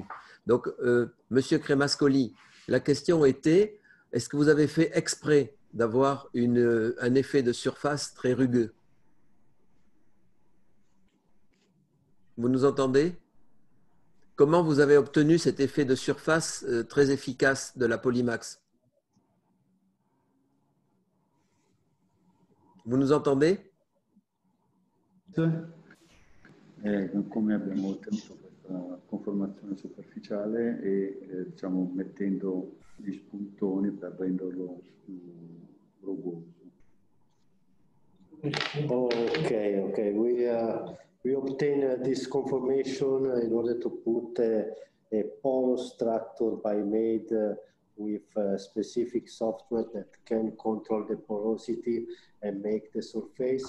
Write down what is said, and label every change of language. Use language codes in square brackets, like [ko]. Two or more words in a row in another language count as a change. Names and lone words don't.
[fr] Donc, Monsieur Crémascoli, la question était, est-ce que vous avez fait exprès d'avoir un effet de surface très rugueux? Vous nous entendez? Comment vous avez obtenu cet effet de surface très efficace de la Polymax? Vous nous entendez? [it] Come abbiamo ottenuto questa conformazione superficiale e diciamo mettendo gli spuntoni per renderlo più rugoso. [en] Okay. We obtain this conformation in order to put a porous structure by made with specific software that can control the porosity and make the surface.